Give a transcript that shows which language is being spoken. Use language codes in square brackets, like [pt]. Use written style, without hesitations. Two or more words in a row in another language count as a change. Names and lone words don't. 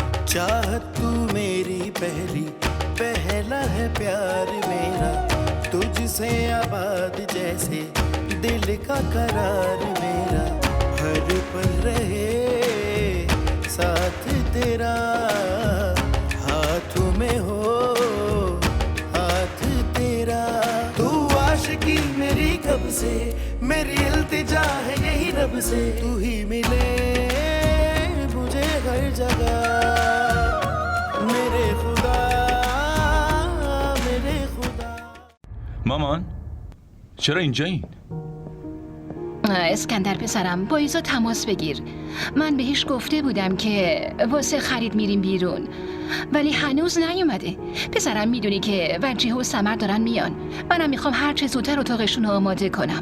[hi] चाहत तू मेरी पहली, पहला है प्यार मेरा, तुझसे आबाद जैसे दिल का करार मेरा, हर पल रहे साथ तेरा, हाथों में हो हाथ तेरा। तू आशिकी मेरी कब से, मेरी इल्तिजा है यही रब से, तू ही मिले मुझे हर जगह मेरे खुदा मेरे खुदा. [fa] مامان چرا اینجایین؟ اسکندر پسرم با ایزا تماس بگیر. من بهش گفته بودم که واسه خرید میریم بیرون، ولی هنوز نیومده. پسرم میدونی که وجیه و سمر دارن میان. منم میخوام هر چه زودتر اتاقشون رو آماده کنم.